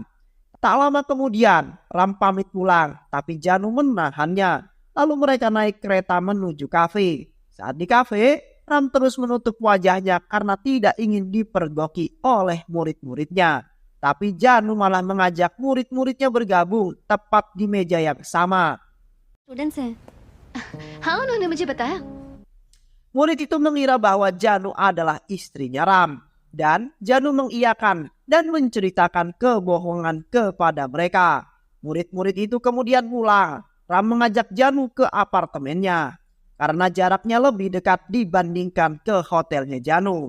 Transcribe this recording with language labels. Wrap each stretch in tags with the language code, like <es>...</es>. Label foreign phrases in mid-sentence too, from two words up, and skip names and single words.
<id>Tak lama kemudian, Ram pamit pulang, tapi Janu menahannya. Lalu mereka naik kereta menuju kafe. Saat di kafe, Ram terus menutup wajahnya karena tidak ingin dipergoki oleh murid-muridnya. Tapi Janu malah mengajak murid-muridnya bergabung tepat di meja yang sama.</id> <hi>स्टूडेंट्स हैं। हाँ, उन्होंने मुझे बताया।</hi> <id>Murid itu mengira bahwa Janu adalah istrinya Ram. Dan Janu mengiyakan dan menceritakan kebohongan kepada mereka. Murid-murid itu kemudian pulang. Ram mengajak Janu ke apartemennya. Karena jaraknya lebih dekat dibandingkan ke hotelnya Janu.</id>